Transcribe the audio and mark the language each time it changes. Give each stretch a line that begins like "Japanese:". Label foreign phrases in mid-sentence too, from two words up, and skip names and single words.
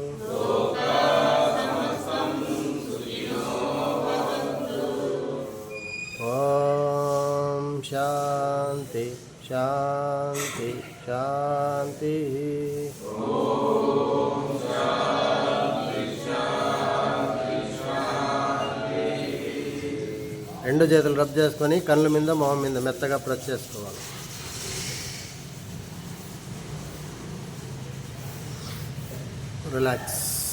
Sanskrit: ओम शांति शांति शांति. ओम शांति शांति शांति.
Telugu: రెండు చేతులు రబ్ చేసుకొని కళ్ళ మీద మొహం మీద మెత్తగా ప్రెస్ చేసుకోవాలి. రిలాక్స్.